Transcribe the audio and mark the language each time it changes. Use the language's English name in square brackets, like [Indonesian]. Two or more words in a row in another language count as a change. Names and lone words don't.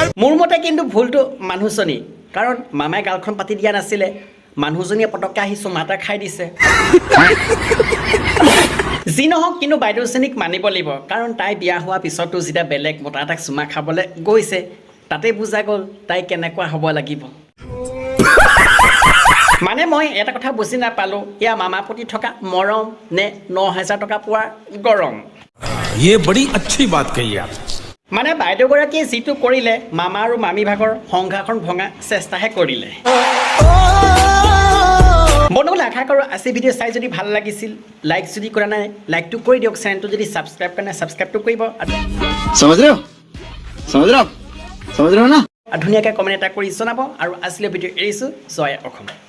[Assamese] মোৰ মতে কিন্তু ভুলটো মানুহজনী কাৰণ মামাই গালখন পাতি দিয়া নাছিলে মানুহজনীয়ে পটককৈ আহি চুমা এটা খাই দিছে যি নহওক কিন্তু বাইদেউজনীক মানিব লাগিব কাৰণ তাই বিয়া হোৱাৰ পিছতো যেতিয়া বেলেগ মতা এটাক চুমা খাবলৈ গৈছে তাতে বুজা গ'ল তাই কেনেকুৱা হ'ব লাগিব মানে মই এটা কথা বুজি নাপালোঁ এয়া মামাৰ প্ৰতি থকা মৰম নে 9,000 টকা পোৱাৰ গৰম [Hindi] ये बड़ी अच्छी बात कही आप [Assamese] মানে বাইদেউগৰাকীয়ে যিটো কৰিলে মামা আৰু মামী ভাগৰ সংঘাখন ভঙা চেষ্টাহে কৰিলে বন্ধুসকল আশা কৰোঁ আজি ভিডিঅ' চাই যদি ভাল লাগিছিল লাইক যদি কৰা নাই লাইকটো কৰি দিয়ক চেনেলটো যদি ছাবস্ক্ৰাইব কৰা নাই ছাবস্ক্ৰাইবটো কৰিব [Hindi] समझ रहे हो ना [Assamese] আৰু ধুনীয়াকৈ কমেণ্ট এটা কৰি জনাব আৰু আজিলৈ ভিডিঅ' এৰিছোঁ জয় অসম